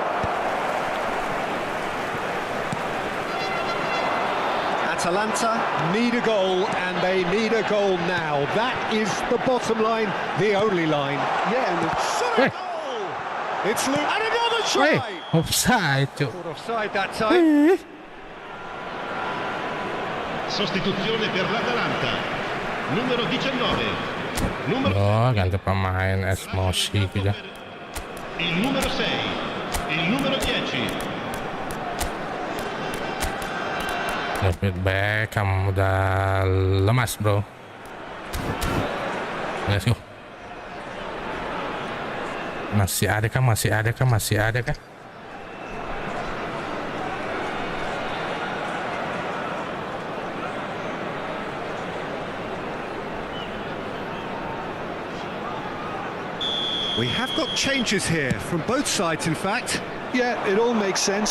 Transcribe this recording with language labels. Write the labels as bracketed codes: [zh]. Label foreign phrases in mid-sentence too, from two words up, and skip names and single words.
[en] Atalanta need a goal, and they need a goal now. That is the bottom line, the only line. Yeah, and Goal! It's Luke, and another try! Offside. Caught offside that time. [it] Sostituzione per l'Atalanta. Numero 19. [id] Ganti pemain emosi gitu. [it] Il numero 6. Il numero 10. [id] David Beckham udah lemas, bro. [en] Let's go. [id] Masih ada kah? [en] We have got changes here from both sides, in fact. yeah, it all makes sense.